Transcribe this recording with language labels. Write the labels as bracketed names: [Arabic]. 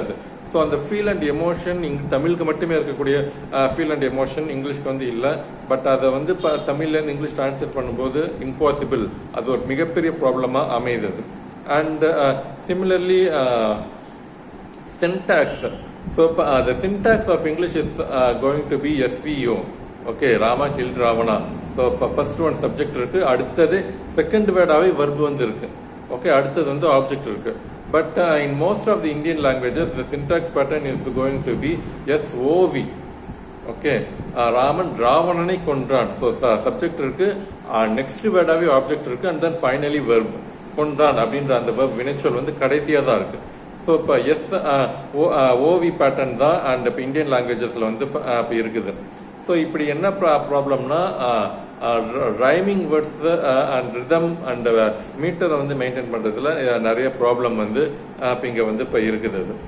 [Tamil] அது ஸோ அந்த feel and emotion தமிழுக்கு மட்டுமே இருக்கக்கூடிய ஃபீல் அண்ட் எமோஷன் இங்கிலீஷ்க்கு வந்து இல்லை. பட் அதை வந்து இப்போ தமிழ்லேருந்து இங்கிலீஷ் டிரான்ஸ்லேட் பண்ணும்போது இம்பாசிபிள், அது ஒரு மிகப்பெரிய ப்ராப்ளமாக அமையுது. [English] And similarly syntax. So the syntax of English is going to be SVO. Okay, Rama killed Ravana. So first one subject [Tamil] இருக்கு, அடுத்தது second word-ஆவே verb வந்து இருக்கு. Okay, அடுத்தது வந்து object இருக்கு. [English] But in most of the Indian languages the syntax pattern is going to be SOV. [Tamil] Okay, Raman Ravananai கொன்றான். [English] So subject [Tamil] இருக்கு, next word-ஆவே object இருக்கு, [English] and then finally verb. [Tamil] கொன்றான் அப்படின்ற அந்த verb வினைச்சொல் வந்து கடைசியாக தான் இருக்கு. ஸோ இப்போ எஸ் ஓவி பேட்டர்ன் தான் அண்ட் இப்போ இந்தியன் லாங்குவேஜஸில் வந்து இப்போ இருக்குது. ஸோ இப்படி என்ன ப்ராப்ளம்னா rhyming words and rhythm and மீட்டரை வந்து மெயின்டைன் பண்ணுறதுல நிறைய ப்ராப்ளம் வந்து இப்போ இங்கே வந்து இப்போ இருக்குது.